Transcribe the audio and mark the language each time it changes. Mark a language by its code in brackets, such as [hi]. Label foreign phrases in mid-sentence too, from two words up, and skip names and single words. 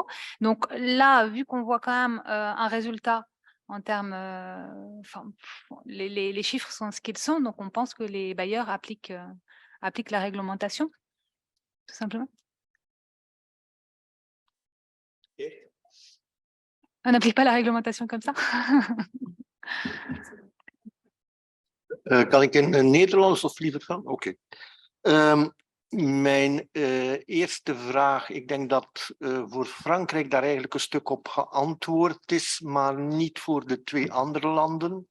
[fr] Donc là, vu qu'on voit quand même un résultat en termes... les chiffres sont ce qu'ils sont, donc on pense que les bailleurs appliquent la réglementation, tout simplement. On n'applique pas la réglementation comme ça. [nl] Kan ik in Nederlands of liever gaan? Oké. Mijn eerste vraag, ik denk dat voor Frankrijk daar eigenlijk een stuk op geantwoord is, maar niet voor de twee andere landen.